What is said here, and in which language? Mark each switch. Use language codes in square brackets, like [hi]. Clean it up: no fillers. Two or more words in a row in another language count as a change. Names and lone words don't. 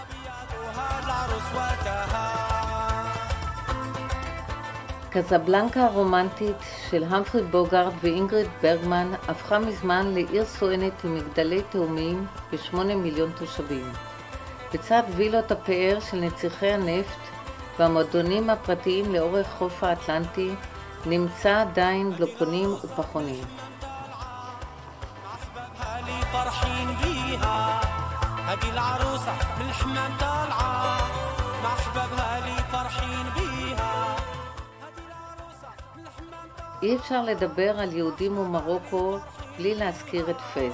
[he] קזבלנקה הרומנטית של המפרי בוגארד ואינגריד ברגמן הפכה מזמן לעיר סואנת עם מגדלי תאומים ו8 מיליון תושבים. בצד וילות הפאר של נציחי הנפט והמועדונים הפרטיים לאורך חוף האטלנטי נמצא עדיין בלוקונים ופחונים. [ar] فرحين بيها هدي العروسة من الحمام طالعة مع أحبابها لي فرحين بيها هدي العروسة من الحمام طالعة. [he] אי אפשר לדבר על יהודים ומרוקו בלי להזכיר את פס.